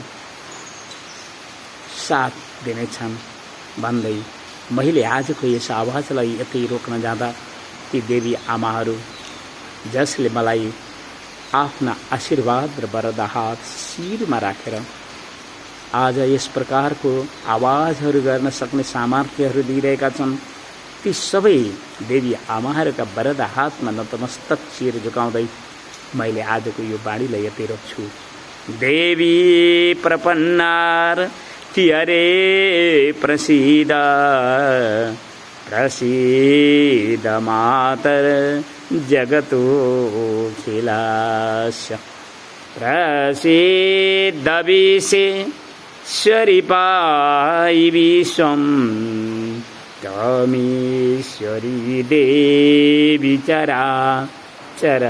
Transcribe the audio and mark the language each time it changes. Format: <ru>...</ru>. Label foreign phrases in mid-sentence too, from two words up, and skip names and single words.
<ne>साथ दिनेछन् भन्दै मैले आजको यस आवाजलाई यतै रोक्न जाँदा ती देवी आमाहरू जसले मलाई आफ्ना आशीर्वाद र वरदा हात शिरमा राखेर आज यस प्रकारको आवाजहरू गर्न सक्ने सामर्थ्यहरू दिइरहेका छन्, ती सबै देवी आमाहरूका वरदा हातमा नतमस्तक शिर झुकाउँदै मैले आजको यो बाणीलाई यतै रोक्छु।</ne> <sa>देवी प्रपन्नार तिहरे प्रसीद प्रसीद मातर जगतो खिलास्य प्रसीद विश्वेश्वरी पायि विश्वं त्वमीश्वरी देवी चराचरस्य।</sa>